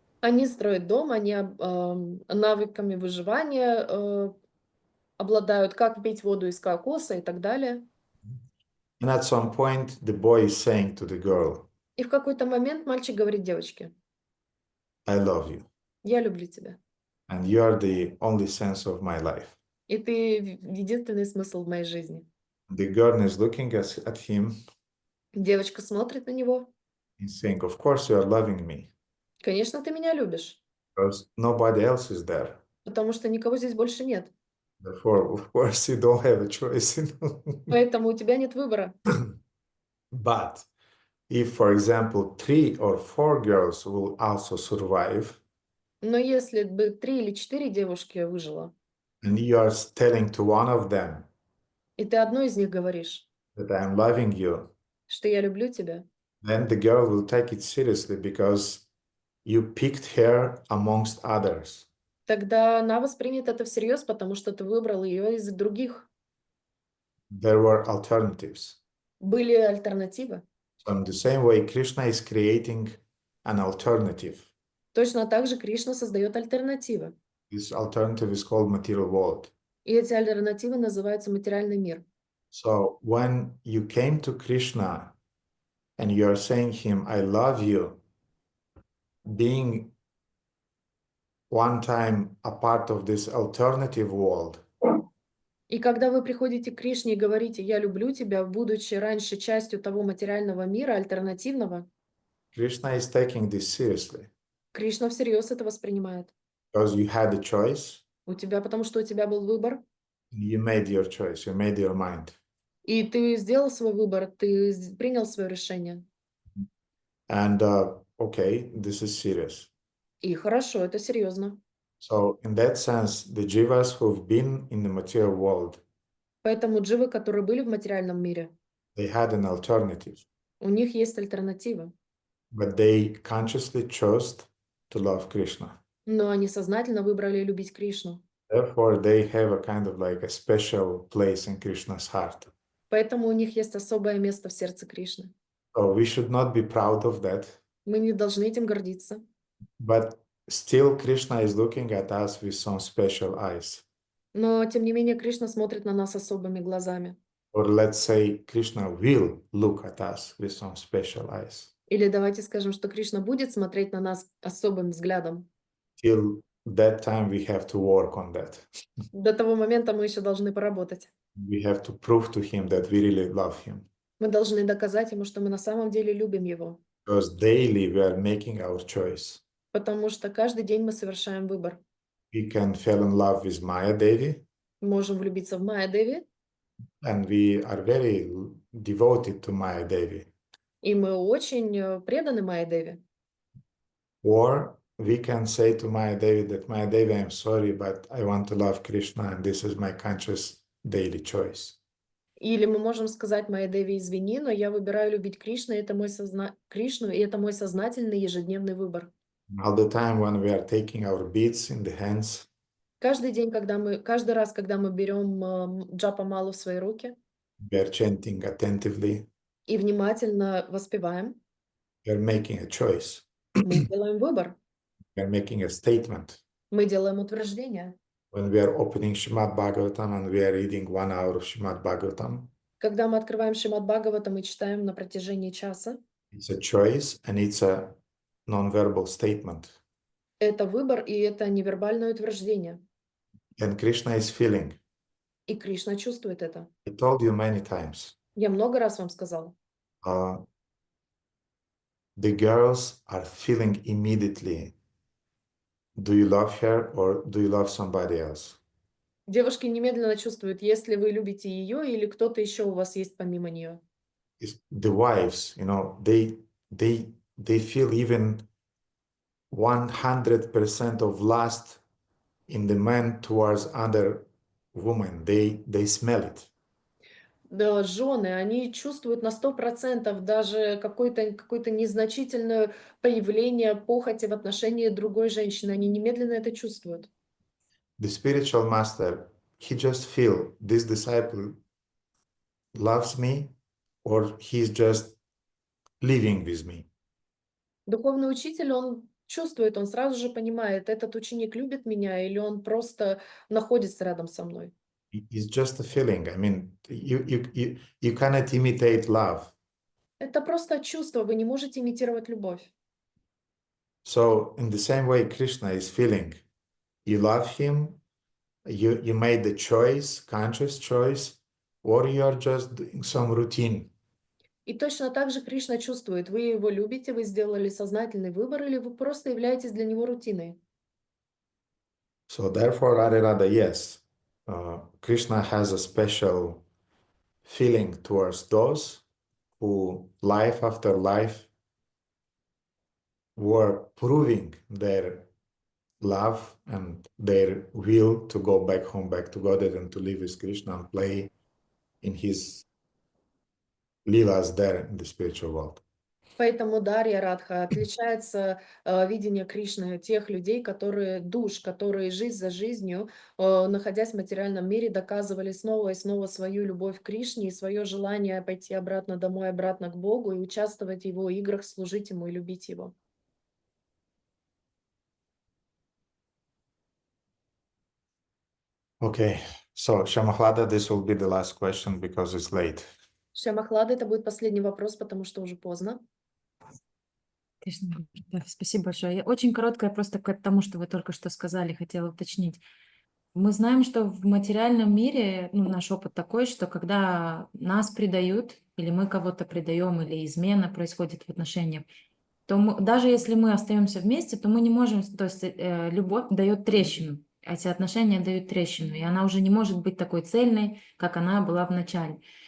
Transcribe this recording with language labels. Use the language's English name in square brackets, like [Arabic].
[Russian] Они строят дом, они навыками выживания обладают, как пить воду из кокоса и так далее. [English] And at some point, the boy is saying to the girl, [Russian] И в какой-то момент мальчик говорит девочке: [English] I love you, [Russian] я люблю тебя. [English] and you are the only sense of my life. [Russian] И ты единственный смысл в моей жизни. [English] The girl is looking at him [Russian] Девочка смотрит на него. [English] and saying, of course you are loving me, [Russian] Конечно, ты меня любишь, [English] because nobody else is there. [Russian] потому что никого здесь больше нет. [English] Therefore, of course, you don't have a choice. [Russian] Поэтому у тебя нет выбора. [English] But if, for example, 3 or 4 girls will also survive, [Russian] Но если бы 3 или 4 девушки выжило, [English] and you are telling to one of them [Russian] и ты одной из них говоришь, [English] that I'm loving you, [Russian] что я люблю тебя, [English] then the girl will take it seriously because you picked her amongst others. [Russian] тогда она воспримет это всерьез, потому что ты выбрал ее из других. [English] There were alternatives. [Russian] Были альтернативы. [English] So in the same way, Krishna is creating an alternative. [Russian] Точно так же Кришна создает альтернативы. [English] This alternative is called material world. [Russian] И эти альтернативы называются материальный мир. [English] So when you came to Krishna and you are saying him, I love you, being one time a part of this alternative world, [Russian] И когда вы приходите к Кришне и говорите «я люблю тебя», будучи раньше частью того материального мира, альтернативного, [English] Krishna is taking this seriously [Russian] Кришна всерьез это воспринимает. [English] because you had a choice, [Russian] Потому что у тебя был выбор, [English] you made your choice, you made your mind. [Russian] и ты сделал свой выбор, ты принял свое решение. [English] And okay, this is serious. [Russian] И хорошо, это серьезно. [English] So in that sense, the jivas who've been in the material world, [Russian] Поэтому дживы, которые были в материальном мире, [English] they had an alternative, [Russian] у них есть альтернатива. [English] but they consciously chose to love Krishna. [Russian] Но они сознательно выбрали любить Кришну. [English] Therefore, they have a kind of like a special place in Krishna's heart. [Russian] Поэтому у них есть особое место в сердце Кришны. [English] So we should not be proud of that, [Russian] Мы не должны этим гордиться. [English] but still Krishna is looking at us with some special eyes. [Russian] Но, тем не менее, Кришна смотрит на нас особыми глазами. [English] Or let's say Krishna will look at us with some special eyes. [Russian] Или давайте скажем, что Кришна будет смотреть на нас особым взглядом. [English] Till that time, we have to work on that. [Russian] До того момента мы еще должны поработать. [English] We have to prove to him that we really love him. [Russian] Мы должны доказать ему, что мы на самом деле любим его. [English] Because daily we are making our choice. [Russian] Потому что каждый день мы совершаем выбор. [English] We can fall in love with Maya Devi, [Russian] Мы можем влюбиться в Майя Деви, [English] and we are very devoted to Maya Devi. [Russian] и мы очень преданы Майя Деви. [English] Or we can say to Maya Devi that Maya Devi, I'm sorry, but I want to love Krishna, and this is my conscious daily choice. [Russian] Или мы можем сказать Майя Деви, извини, но я выбираю любить Кришну, и это мой Кришну, и это мой сознательный ежедневный выбор. [English] All the time when we are taking our beads in the hands, [Russian] Каждый раз, когда мы берем джапа-малу в свои руки [English] we are chanting attentively, [Russian] и внимательно воспеваем, [English] we are making a choice, [Russian] мы делаем выбор, [English] we are making a statement. [Russian] мы делаем утверждение. [English] When we are opening Srimad Bhagavatam and we are reading 1 hour of Srimad Bhagavatam, [Russian] Когда мы открываем Шримад Бхагаватам и читаем на протяжении часа, [English] it's a choice and it's a non-verbal statement. [Russian] это выбор, и это невербальное утверждение. [English] And Krishna is feeling. [Russian] И Кришна чувствует это. [English] I told you many times. [Russian] Я много раз вам сказала. [English] The girls are feeling immediately. Do you love her or do you love somebody else? [Russian] Девушки немедленно чувствуют, если вы любите ее или кто-то еще у вас есть помимо нее. [English] The wives, you know, they feel even 100% of lust in the man towards other women. They smell it. [Russian] Да, жены, они чувствуют на 100% даже какое-то незначительное проявление похоти в отношении другой женщины. Они немедленно это чувствуют. [English] The spiritual master, he just feel this disciple loves me or he's just living with me. [Russian] Духовный учитель, он чувствует, он сразу же понимает, этот ученик любит меня или он просто находится рядом со мной. [English] It's just a feeling. I mean, you cannot imitate love. [Russian] Это просто чувство, вы не можете имитировать любовь. [English] So in the same way, Krishna is feeling. You love him, you made the choice, conscious choice, or you are just doing some routine. [Russian] И точно так же Кришна чувствует, вы его любите, вы сделали сознательный выбор, или вы просто являетесь для него рутиной. [English] So therefore, Radha, yes, Krishna has a special feeling towards those who, life after life, were proving their love and their will to go back home, back to Godhead, and to live with Krishna and play in his leelas there in the spiritual world. [Russian] Поэтому Дарья Радха отличается видение Кришны тех людей, которые которые жизнь за жизнью, находясь в материальном мире, доказывали снова и снова свою любовь к Кришне и свое желание пойти обратно домой, обратно к Богу и участвовать в его играх, служить ему и любить его. [English] Okay, so Shamahlada, this will be the last question because it's late. [Russian] Шямахлада, это будет последний вопрос, потому что уже поздно. Кришна, да, спасибо большое. Очень короткое просто к тому, что вы только что сказали, хотела уточнить. Мы знаем, что в материальном мире, наш опыт такой, что когда нас предают, или мы кого-то предаем, или измена происходит в отношениях, то даже если мы остаемся вместе, то мы не можем, то есть любовь дает трещину, эти отношения дают трещину, и она уже не может быть такой цельной, как она была в начале.